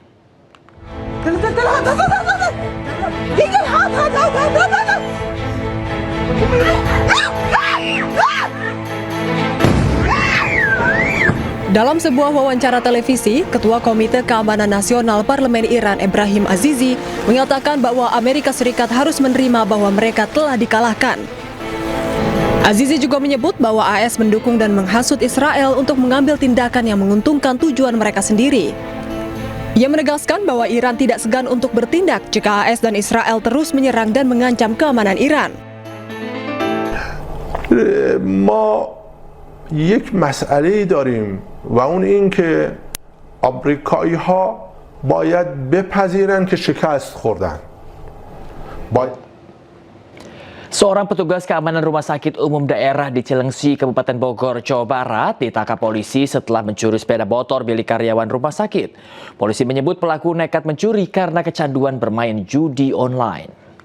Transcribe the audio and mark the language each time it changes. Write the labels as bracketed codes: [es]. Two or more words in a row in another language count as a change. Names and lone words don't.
[id] Dalam sebuah wawancara televisi, Ketua Komite Keamanan Nasional Parlemen Iran, Ebrahim Azizi, menyatakan bahwa Amerika Serikat harus menerima bahwa mereka telah dikalahkan. Azizi juga menyebut bahwa AS mendukung dan menghasut Israel untuk mengambil tindakan yang menguntungkan tujuan mereka sendiri. Ia menegaskan bahwa Iran tidak segan untuk bertindak jika AS dan Israel terus menyerang dan mengancam keamanan Iran. [fa] یک مسئله‌ای داریم و اون این که آمریکایی‌ها باید بپذیرن که شکست خوردن. [id] Seorang petugas keamanan Rumah Sakit Umum Daerah di Cilengsi, Kabupaten Bogor, Jawa Barat ditangkap polisi setelah mencuri sepeda motor milik karyawan rumah sakit. Polisi menyebut pelaku nekat mencuri karena kecanduan bermain judi online.